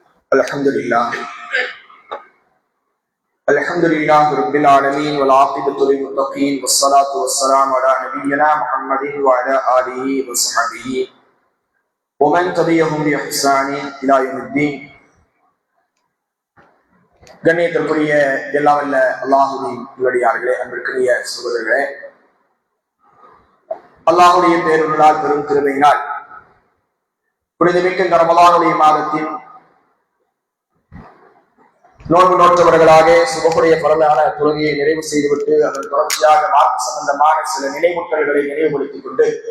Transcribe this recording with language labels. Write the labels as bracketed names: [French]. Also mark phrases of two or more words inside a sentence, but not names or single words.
[Arabic] الحمد لله رب العالمين والعاقبة للمتقين والصلاة والسلام على نبينا محمد وعلى آله وصحبه ومن تبعهم بإحسان إلى يوم الدين. [Tamil] கண்ணியத்திற்குரிய எல்லாம் வல்ல அல்லாஹுவின் நல்லடியார்களே, அன்பிற்குரிய சகோதரர்களே, அல்லாஹுடைய பேருள்ளால் பெரும் கிருபையினால் புனிதமிக்க இந்த ரமலானுடைய மாதத்தின் நோன்பு நோற்றவர்களாக சுபகுடைய பரவலான தொழுகையை நிறைவு செய்துவிட்டு அதன் தொடர்ச்சியாக மார்க்க சம்பந்தமான சில நினைவூட்டல்களை நினைவுபடுத்திக் கொண்டு